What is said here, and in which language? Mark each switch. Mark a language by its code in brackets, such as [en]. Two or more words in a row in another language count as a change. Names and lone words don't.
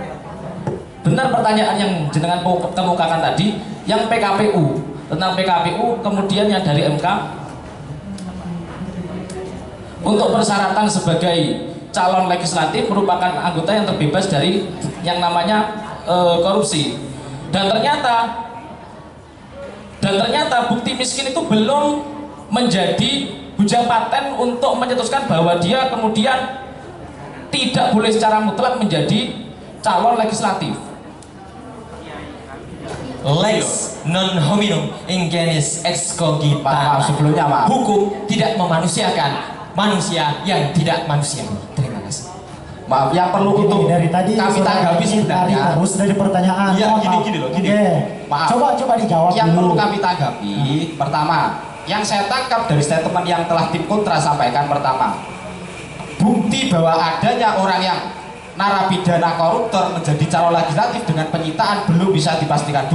[id] Benar pertanyaan yang jenengan kemukakan tadi, yang PKPU, tentang PKPU, kemudian yang dari MK untuk persyaratan sebagai calon legislatif merupakan anggota yang terbebas dari yang namanya korupsi. Dan ternyata bukti miskin itu belum menjadi hujah paten untuk mencetuskan bahwa dia kemudian tidak boleh secara mutlak menjadi calon legislatif. [la] Lex non hominum in genus ex cogitata. [id] Maaf, sebelumnya maaf. Hukum tidak memanusiakan manusia yang tidak manusia. Terima kasih. Maaf, yang perlu Gini, untuk dari tadi kami saudara tanggapi ini tarik sebenarnya. terus dari pertanyaan. Iya, Mohon gini, maaf. gini loh, gini. Oke. Maaf. Coba dijawab Yang dulu. perlu kami tanggapi, pertama, yang saya tangkap dari statement yang telah tim kontra sampaikan, pertama, bukti bahwa adanya orang yang narapidana koruptor menjadi calon legislatif dengan penyitaan belum bisa dipastikan.